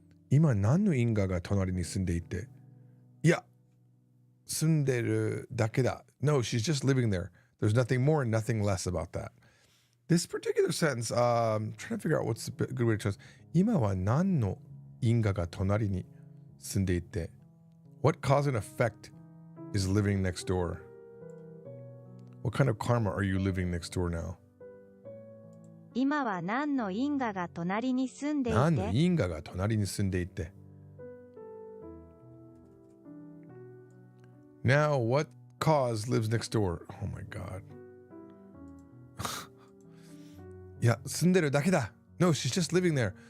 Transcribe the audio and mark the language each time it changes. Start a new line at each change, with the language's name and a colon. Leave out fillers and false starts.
Japanese: 今何の因果が隣に住んでいて、いや、住んでるだけだ。
English: No, she's just living there. There's nothing more and nothing less about that. This particular sentence, I'm trying to figure out what's a good way to translate.
Japanese: 今は何の因果が隣に住んでいて、
English: What cause and effect is living next door? What kind of karma are you living next door now?
Japanese: 今は何の因果が隣に住んでいて。何の因果が隣に住んでいて。
English: Now, what cause lives next door? Oh my god.
Japanese: いや、住んでるだけだ。
English: No, she's just living there.